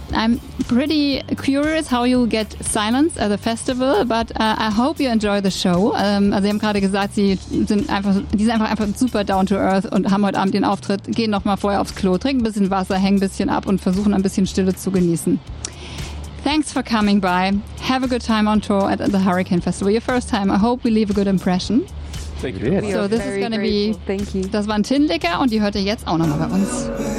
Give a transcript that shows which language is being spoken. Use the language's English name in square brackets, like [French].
[English] I'm pretty curious how you'll get silence at a festival, but I hope you enjoy the show. [German] Sie haben gerade gesagt, sie sind einfach super [English] down to earth [German] und haben heute Abend den Auftritt, gehen nochmal vorher aufs Klo, trinken ein bisschen Wasser, hängen ein bisschen ab und versuchen ein bisschen Stille zu genießen. [English] Thanks for coming by. Have a good time on tour at the Hurricane Festival. Your first time. I hope we leave a good impression. Thank you. So this is going to be... Thank you. [German] Das war ein Tin Lecker und die hört ihr jetzt auch nochmal bei uns.